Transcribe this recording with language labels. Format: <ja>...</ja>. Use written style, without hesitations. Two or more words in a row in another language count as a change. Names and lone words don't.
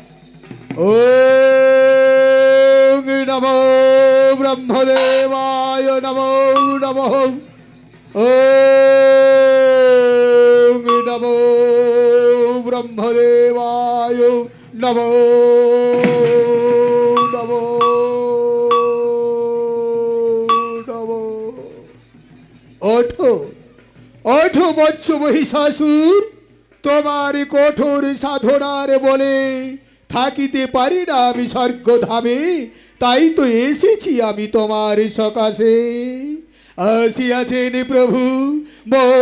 <sa>ওম নমো ব্রহ্মদেবায় নমো নমঃ ওম নমো ব্রহ্মদেবায় নমো নমো নমো</sa> <bn>ওঠো ওঠো বৎস মহিষাসুর তোমার কঠোর সাধনার বলে থাকিতে পারি না আমি স্বর্গধামে তাই তো এসেছি আমি তোমার সকাশে আসিয়াছেন প্রভু মোর</bn>